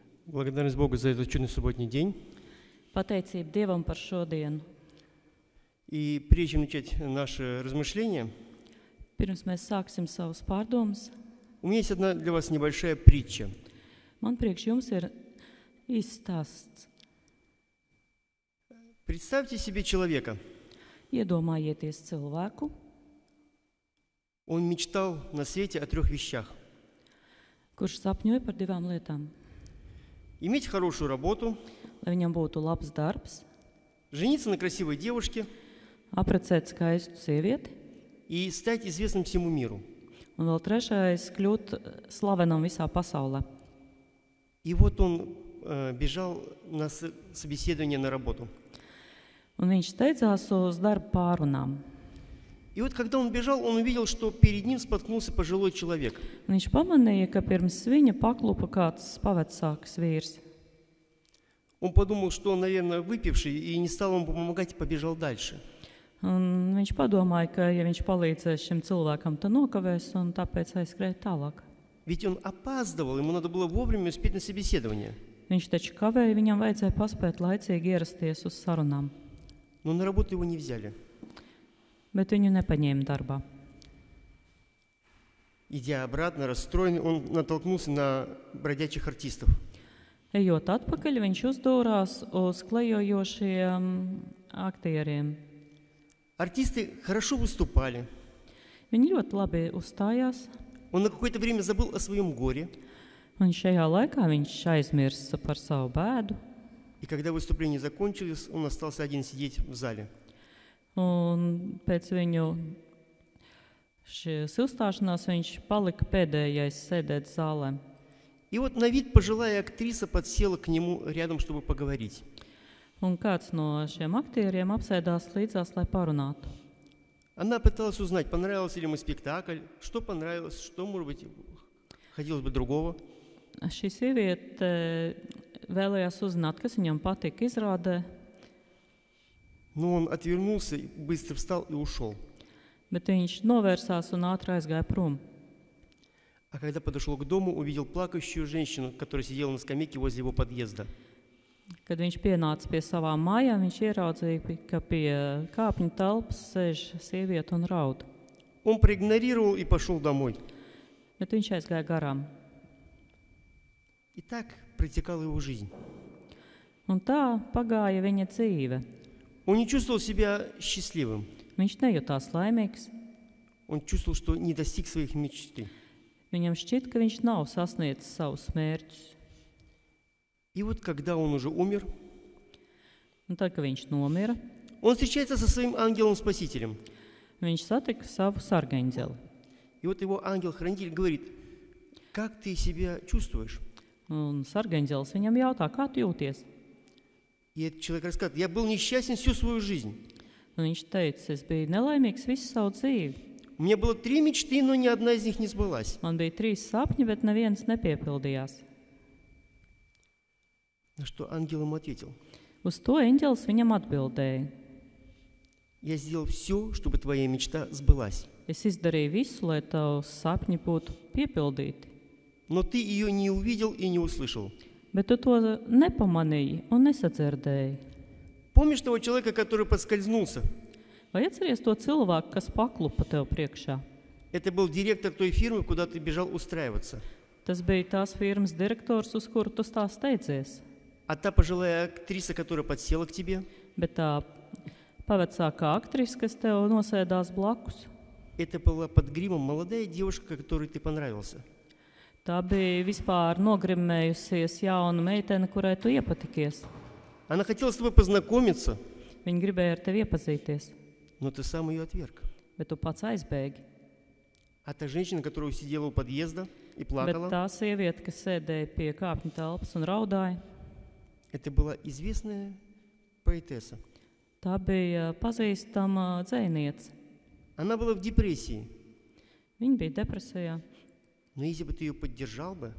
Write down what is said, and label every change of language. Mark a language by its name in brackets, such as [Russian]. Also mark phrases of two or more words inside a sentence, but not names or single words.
[Russian] Благодарность Богу за этот чудный субботний день. [Latvian] Pateicība Dievam par šodienu. [Russian] И прежде чем начать наше размышление, [Latvian] Pirms mēs sāksim savus pārdomas, [Russian] у меня есть одна для вас небольшая притча. [Latvian] man priekš jums ir īsts stāsts. [Russian] Представьте себе человека. [Latvian] Iedomājieties cilvēku, [Russian] Он мечтал на свете о 3 вещах. [Latvian] kurš sapņoja par 2 lietām. [Russian] Иметь хорошую работу, [Latvian] Lai viņam būtu labs darbs, [Russian] жениться на красивой девушке [Latvian] apprecēt skaistu sievieti, [Russian] и стать известным всему миру. [Latvian] un vēl trešais kļūt slavenam visā pasaulē. [Russian] И вот он бежал на собеседование на работу. [Latvian] Un viņš steidzās uz darba pārunām. [Russian] И вот когда он бежал, он увидел, что перед ним споткнулся пожилой человек. [Latvian] Un viņš pamanīja, ka pirms viņa paklupa kāds pavecāks vīrs. [Russian] Он подумал, что он, наверное, выпивший, и не стал ему помогать, и побежал дальше. [Latvian] Un viņš padomāja, ka, ja viņš palīdzēs šim cilvēkam, tad nokavēs un tāpēc aizskrēja tālāk. [Russian] Ведь он опаздывал, ему надо было вовремя успеть на собеседование. [Latvian] Viņš taču kavēja, viņam vajadzēja paspēt laicīgi ierasties uz sarunām, [Russian] Но на работу его не взяли. [Latvian] bet viņu nepaņēma darbā. [Russian] Идя обратно, расстроенный, он натолкнулся на бродячих артистов. [Latvian] Ejot atpakaļ, viņš uzdūrās uz klejojošiem aktieriem. [Russian] Артисты хорошо выступали. [Latvian] Viņi ļoti labi uzstājās, [Russian] Он на какое-то время забыл о своем горе. [Latvian] un šajā laikā viņš aizmirsa par savu bēdu. [Russian] И когда выступление закончилось, он остался один сидеть в зале. [Latvian] Un pēc viņu šīs uzstāšanās viņš palika pēdējais sēdēt zālē. [Russian] И вот на вид пожилая актриса подсела к нему рядом, чтобы поговорить. [Latvian] Un kāds no šiem aktieriem apsēdās līdzās, lai parunātu. [Russian] Она пыталась узнать, понравился ли ему спектакль, что понравилось, что, может быть, хотелось бы другого. [Latvian] Šī sieviete vēlējās uzzināt, kas viņam patika izrādē, [Russian] Но он отвернулся, быстро встал и ушел. [Latvian] bet viņš novērsās un ātri aizgāja prom. [Russian] А когда подошел к дому, увидел плакающую женщину, которая сидела на скамейке возле его подъезда. [Latvian] Kad viņš pienāca pie savām mājām, viņš ieraudzīja, ka pie kāpņu telpas sēž sieviete un raud. [Russian] Он проигнорировал и пошел домой. [Latvian] Bet viņš aizgāja garām. [Russian] И так протекала его жизнь. [Latvian] Un tā pagāja viņa dzīve. [Russian] Он не чувствовал себя счастливым. [Latvian] Viņš nejūtās laimīgs. [Russian] Он чувствовал, что не достиг своих мечты. [Latvian] Viņam šķiet, ka viņš nav sasniedzis savus mērķus. [Russian] И вот когда он уже умер, [Latvian] Un tad, kad viņš nomira, [Russian] он встречается со своим ангелом-спасителем. [Latvian] viņš satika savu sargaņģeli. [Russian] И вот его ангел-хранитель говорит: как ты себя чувствуешь? [Latvian] Un sargaņģelis viņam jautā, kā tu jūties? [Russian] И этот человек рассказывает: я был несчастен всю свою жизнь. [Latvian] Un viņš teica, es biju nelaimīgs visu savu dzīvi. [Russian] У меня было 3 мечты, но ни одна из них не сбылась. [Latvian] Man bija 3 sapņi, bet neviens nepiepildījās. [Russian] На что ангел ему ответил: [Latvian] Uz to eņģelis viņam atbildēja. [Russian] я сделал все, чтобы твоя мечта сбылась. [Latvian] Es izdarīju visu, lai tavs sapņi būtu piepildīti, [Russian] Но ты ее не увидел и не услышал. [Latvian] bet tu to nepamanīji un nesadzirdēji. [Russian] Помнишь того человека, который подскользнулся? [Latvian] Vai atceries to cilvēku, kas paklupa tev priekšā? [Russian] Это был директор той фирмы, куда ты бежал устраиваться. [Latvian] Tas bija tās firmas direktors, uz kuru tu tā steidzies. [Russian] А та пожилая актриса, которая подсела к тебе, [Latvian] Bet tā pavecākā aktrise, kas tev nosēdās blakus, [Russian] это была под гримом молодая девушка, которой ты понравился. [Latvian] tā bija vispār nogrimējusies jauna meitene, kurai tu iepatikies. [Russian] Она хотела с тобой познакомиться, [Latvian] Viņa gribēja ar tevi iepazīties, [Russian] но ты сам ее отверг. [Latvian] bet tu pats aizbēgi. [Russian] А та женщина, которая сидела у подъезда и [Latvian] Bet [Russian] плакала, [Latvian] tā sieviete, kas sēdēja pie kāpņu telpas un raudāja, [Russian] это была известная поэтесса. [Latvian] tā bija pazīstama dzejniece. [Russian] Она была в депрессии. [Latvian] Viņa bija depresijā, [Russian] Но если бы ты ее поддержал бы,